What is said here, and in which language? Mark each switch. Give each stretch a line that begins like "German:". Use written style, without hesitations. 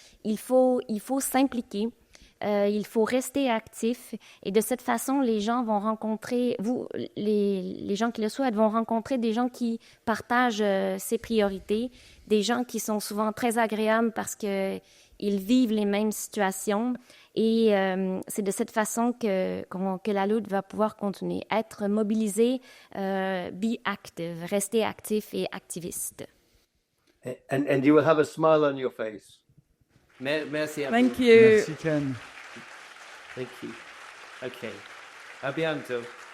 French: Il faut s'impliquer. Il faut rester actif et de cette façon, les gens vont rencontrer, les gens qui le souhaitent vont rencontrer des gens qui partagent ces priorités, des gens qui sont souvent très agréables parce qu'ils vivent les mêmes situations et c'est de cette façon que la lutte va pouvoir continuer. Être mobilisé,
English: be active,
French: rester actif et activiste.
English: And you will have a smile on your face.
French: Merci à vous.
English: Thank you.
French: Merci Ken.
English: Thank you. Okay.
French: À bientôt.